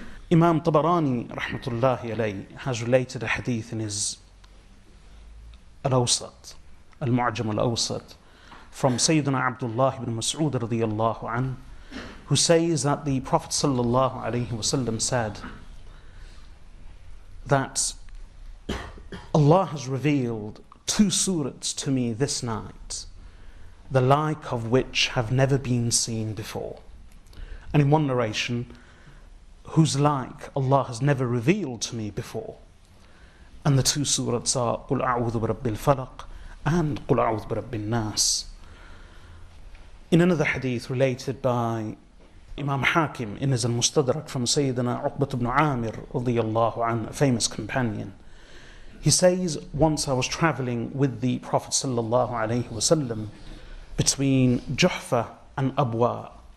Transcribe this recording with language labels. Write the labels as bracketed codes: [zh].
[en] Imam Tabarani, rahmatullahi alayhi, has related a hadith in his Al-Awsat, Al-Mu'jam Al-Awsat, from Sayyidina Abdullah ibn Mas'ud radiyallahu anhu, who says that the Prophet sallallahu alayhi wasallam said that Allah has revealed two surahs to me this night, the like of which have never been seen before. And in one narration, whose like Allah has never revealed to me before. And the two surahs are [ar] قُلْ أَعُوذُ بِرَبِّ الْفَلَقِ [en] and [ar] قُلْ أَعُوذُ بِرَبِّ النَّاسِ. [en] In another hadith related by Imam Hakim in his Al-Mustadrak from Sayyidina Uqbat ibn Amir radiyallahu anhu, a famous companion, he says, once I was traveling with the Prophet sallallahu alayhi wasallam between Juhfa and Abwa.